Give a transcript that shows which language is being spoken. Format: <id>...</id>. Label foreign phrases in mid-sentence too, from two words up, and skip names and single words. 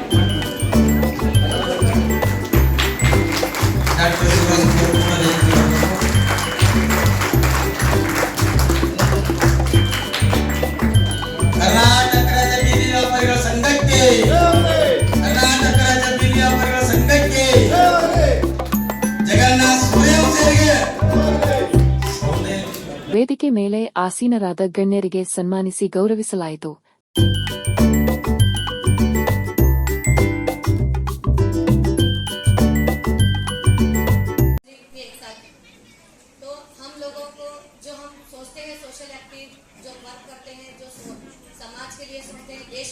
<kn>ಕರ್ನಾಟಕ ರಾಜ್ಯ ಬೀದಿ ವ್ಯಾಪಾರಿಗಳ ಸಂಘಕ್ಕೆ ವೇದಿಕೆ ಮೇಲೆ ಆಸೀನರಾದ ಗಣ್ಯರಿಗೆ ಸನ್ಮಾನಿಸಿ ಗೌರವಿಸಲಾಯಿತು.</kn> <en>social active</en> <hi>जो वर्क करते हैं, जो समाज के लिए सोचते हैं, देश</hi>